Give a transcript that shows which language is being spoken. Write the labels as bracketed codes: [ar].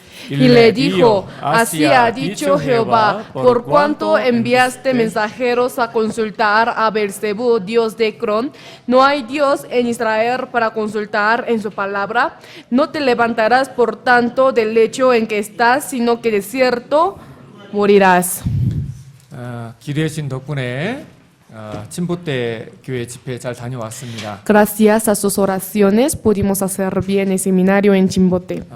[es] Y le dijo: así ha dicho Jehová, por cuanto enviaste mensajeros a consultar a Baal-zebú, dios de Ecrón, no hay Dios en Israel para consultar en su palabra. No te levantarás por tanto del lecho en que estás, sino que de cierto morirás. [ko] 기도해 주신 덕분에 침보대 교회 집회 잘 다녀왔습니다. [es] Gracias a sus oraciones pudimos hacer bien el seminario en Chimbote.